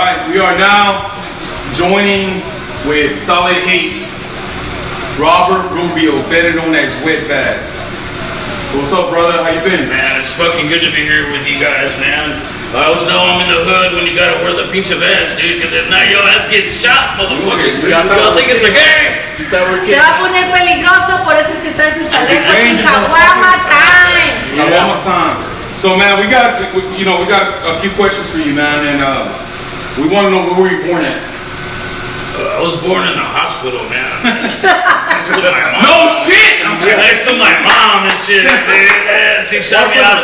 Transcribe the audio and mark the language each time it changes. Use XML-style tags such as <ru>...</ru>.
<en>We are now joining with Solid Hate, Robert Rubio, better known as Wetback. So what's up, brother? How you been? Man, it's fucking good to be here with you guys, man. I always know I'm in the hood when you gotta wear the pinche vest, dude, because if not, your ass gets shot, motherfuckers. Y'all think it's a game?</en> <es>Se va a poner peligroso, por eso es que trae su chaleco.</es> <en>Caguama time. Caguama time. So, man, we got a few questions for you, man, and we want to know where were you born at? I was born in a hospital, man. Next to my mom. No shit! Next to my mom and shit. She shot me out.</en>